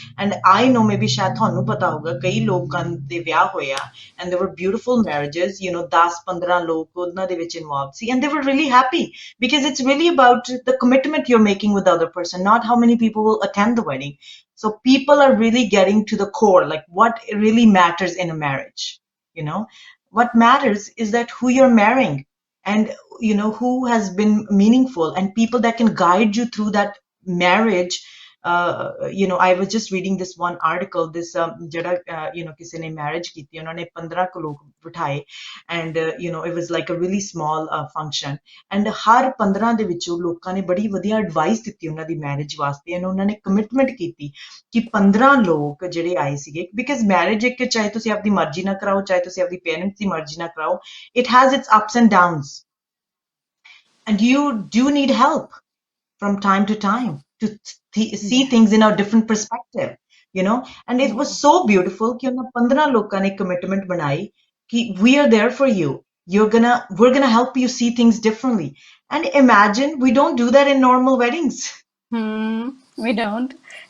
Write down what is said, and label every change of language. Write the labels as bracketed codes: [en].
[en] And I know maybe [pa] ਸ਼ਾਇਦ ਤੁਹਾਨੂੰ ਪਤਾ ਹੋਊਗਾ ਕਈ ਲੋਕਾਂ ਦੇ ਵਿਆਹ ਹੋਇਆ [en] and there were beautiful marriages, 10-15 [pa] ਲੋਕ ਉਹਨਾਂ ਦੇ ਵਿੱਚ [en] involved ਸੀ, and they were really happy, because it's really about the commitment you're making with the other person, not how many people will attend the wedding. So people are really getting to the core, like what really matters in a marriage. What matters is that who you're marrying, and who has been meaningful, and people that can guide you through that marriage. I was just reading this one article, this [pa] ਜਿਹੜਾ ਕਿਸੇ ਨੇ marriage ਕੀਤੀ, ਉਹਨਾਂ ਨੇ 15 ਕੁ ਲੋਕ ਬਿਠਾਏ, [en] and it was like a really small function, and [pa] ਹਰ 15 ਦੇ ਵਿੱਚੋਂ ਲੋਕਾਂ ਨੇ ਬੜੀ ਵਧੀਆ advice ਦਿੱਤੀ ਉਹਨਾਂ ਦੀ marriage ਵਾਸਤੇ, and ਉਹਨਾਂ ਨੇ commitment ਕੀਤੀ ਕਿ 15 ਲੋਕ ਜਿਹੜੇ ਆਏ ਸੀਗੇ, because marriage ਇੱਕ ਚਾਹੇ ਤੁਸੀਂ ਆਪਣੀ ਮਰਜ਼ੀ ਨਾਲ ਕਰਾਓ, ਚਾਹੇ ਤੁਸੀਂ ਆਪਣੀ parents ਦੀ ਮਰਜ਼ੀ ਨਾਲ ਕਰਾਓ, [en] it has its ups and downs, and you do need help from time to time to see Yeah. things in a different perspective, and it was Yeah. so beautiful [hi] कि उन 15 लोगों ने commitment बनाई कि [en] we are there for you, we're gonna help you see things differently. And imagine, we don't do that in normal weddings. We don't, it,